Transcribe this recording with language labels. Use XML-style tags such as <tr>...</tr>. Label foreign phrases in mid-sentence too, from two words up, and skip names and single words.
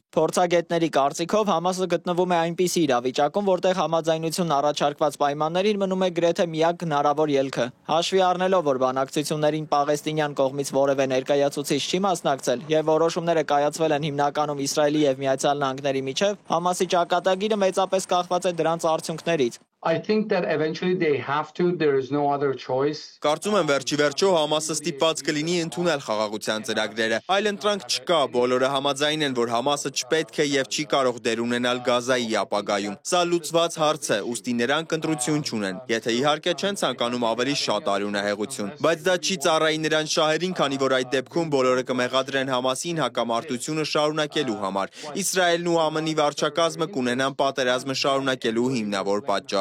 <hy>Փորձագետների կարծիքով Համասը գտնվում է այնպիսի իրավիճակում, որտեղ համաձայնություն առաջարկված պայմաններին մնում է գրեթե միակ հնարավոր ելքը։ Հաշվի առնելով, որ բանակցություններին Պաղեստինյան կողմից որևէ ներկայացուցիչ չի մասնակցել եւ որոշումները կայացվել են հիմնականում Իսրայելի եւ Միացյալ Նահանգների միջև, Համասի ճակատագիրը մեծապես կախված է դրանց արդյունքներից։</hy> <en>I think that eventually they have to, there is no other choice.</en> <hy>Կարծում եմ վերջիվերջո Համասը ստիպված կլինի ընդունել խաղաղության ծրագրերը։ Այլ ընտրանք չկա, բոլորը համաձայն են, որ Համասը չպետք է եւ չի կարող դեր ունենալ Գազայի ապագայում։ Սա լուծված հարց է, ուստի նրանք ընտրություն չունեն։ Եթե իհարկե չեն ցանկանում ավելի շատ արյունահեղություն, բայց դա չի ծառայի նրանց շահերին, քանի որ այդ դեպքում բոլորը կմեղադրեն Համասին հակամարտությունը շարունակելու համար։ Իսրայելն ու ԱՄՆ-ի վարչակազմը կունենան պատերազմը շարունակելու հիմնավոր պատճառ։</hy>